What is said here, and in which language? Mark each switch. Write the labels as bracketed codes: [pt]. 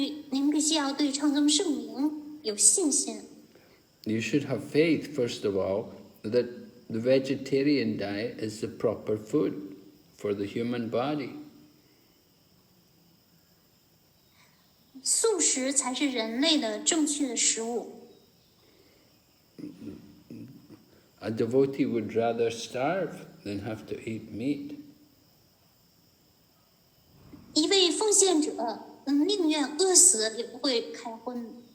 [zh] 您必须要对唱诵圣名有信心。 [en] You should have faith, first of all, that the vegetarian diet is the proper food for the human body. [zh] 素食才是人类的正确的食物。 [en] A devotee would rather starve than have to eat meat. [zh] 一位奉献者，宁愿饿死也不会开荤。